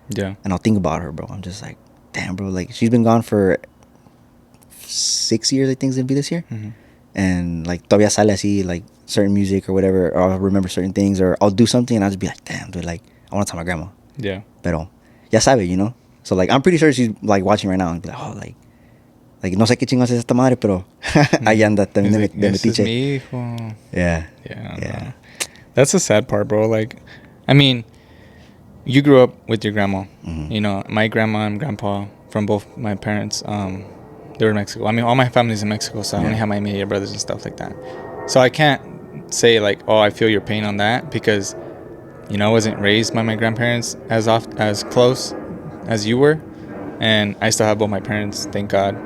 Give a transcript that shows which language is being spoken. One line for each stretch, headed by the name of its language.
English: Yeah. And I'll think about her, bro. I'm just like, damn, bro. Like she's been gone for 6 years, I think it's gonna be this year. Mm-hmm. And like
Spanish: todavía sale así,
English: like certain music or whatever, or I'll remember certain things, or I'll do something and I'll just be like, damn, dude, like I want to tell my grandma. Yeah.
Spanish: Pero ya sabe,
English: you know. So like I'm pretty sure she's like watching right now and be like, oh, like
Spanish: no sé qué chingos es esta madre, pero ahí anda también de metiche. Mi hijo.
English: Yeah. Yeah. Yeah. No. That's the sad part, bro. Like, I mean, you grew up with your grandma. Mm-hmm. You know, my grandma and grandpa from both my parents, they were in Mexico. I mean, all my family's in Mexico, so I only have my immediate brothers and stuff like that. So I can't say like, oh, I feel your pain on that, because, you know, I wasn't raised by my grandparents as close as you were, and I still have both my parents, thank God.